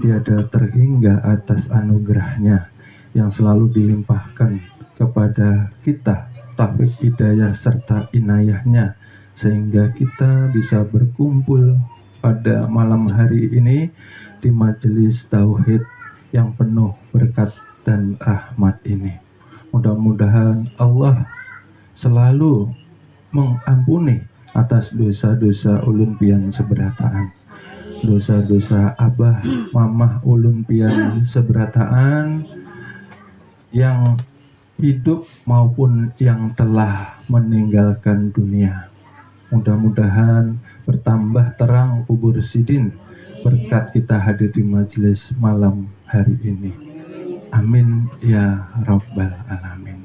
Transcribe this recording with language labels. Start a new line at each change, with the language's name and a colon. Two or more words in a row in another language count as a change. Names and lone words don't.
Indonesian: tiada terhingga atas anugerahnya yang selalu dilimpahkan kepada kita, taufik hidayah serta inayahnya, sehingga kita bisa berkumpul pada malam hari ini di majelis tauhid yang penuh berkat dan rahmat ini. Mudah-mudahan Allah selalu mengampuni atas dosa-dosa
Banjar: ulun pian seberataan,
Indonesian: dosa-dosa abah mamah
Banjar: ulun pian seberataan
Indonesian: yang hidup maupun yang telah meninggalkan dunia. Mudah-mudahan bertambah terang kubur sidin berkat kita hadir di majelis malam hari ini.
Arabic: آمين يا رب العالمين.